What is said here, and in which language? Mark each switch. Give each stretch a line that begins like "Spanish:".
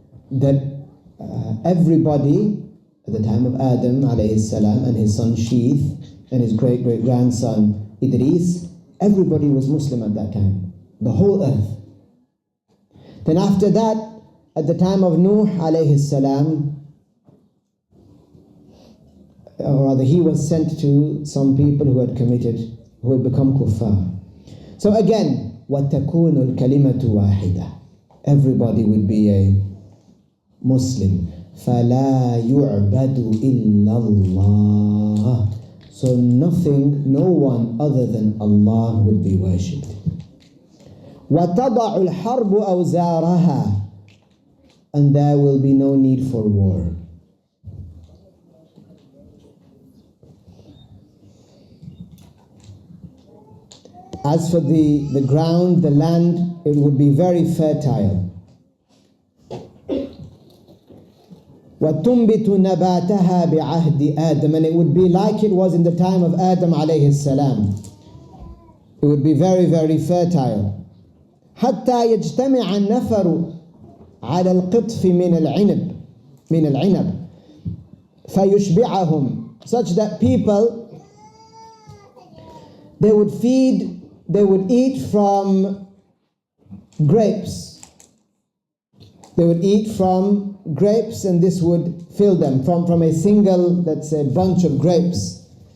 English: That everybody at the time of Adam alayhi salam and his son Sheeth and his great-great-grandson Idris, everybody was Muslim at that time, the whole earth. Then after that, at the time of Nuh alayhi salam, or rather he was sent to some people who had become kuffar. So again,
Arabic: وَتَكُونُ الْكَلِمَةُ وَاحِدَةً.
English: Everybody would be a Muslim.
Arabic: فَلَا يُعْبَدُ إِلَّا اللَّهِ.
English: So no one other than Allah would be worshipped.
Arabic: وَتَضَعُ الْحَرْبُ أَوْزَارَهَا.
English: And there will be no need for war. As for the ground, the land, it would be very fertile.
Arabic: وَتُنْبِتُ نَبَاتَهَا بِعَهْدِ آدَمَ.
English: And it would be like it was in the time of Adam alayhi salam. It would be very, very fertile.
Arabic: حتى يجتمع النفر على القطف من العنب فيشبعهم.
English: Such that people, they would eat from grapes. They would eat from grapes, and this would fill them from a single, let's say, bunch of grapes.